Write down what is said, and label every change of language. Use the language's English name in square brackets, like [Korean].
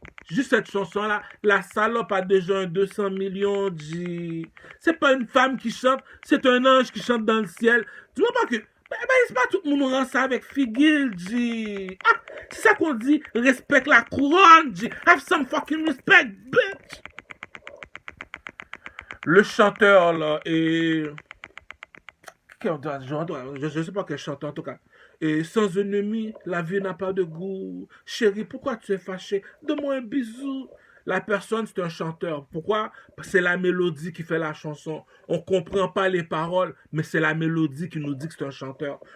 [French] Juste cette chanson-là, la salope a déjà un 200 millions, G. C'est pas une femme qui chante, c'est un ange qui chante dans le ciel. Dis-moi pas que... c'est pas tout le monde rend ça avec Figil, G. Ah, c'est ça qu'on dit, respecte la couronne, G. [English] Have some fucking respect, bitch. [French] Le chanteur, là, et... Je sais pas quel chanteur, en tout cas. Et sans ennemi, la vie n'a pas de goût. Chérie, pourquoi tu es fâché? Donne-moi un bisou. La personne, c'est un chanteur. Pourquoi? C'est la mélodie qui fait la chanson. On comprend pas les paroles, mais c'est la mélodie qui nous dit que c'est un chanteur.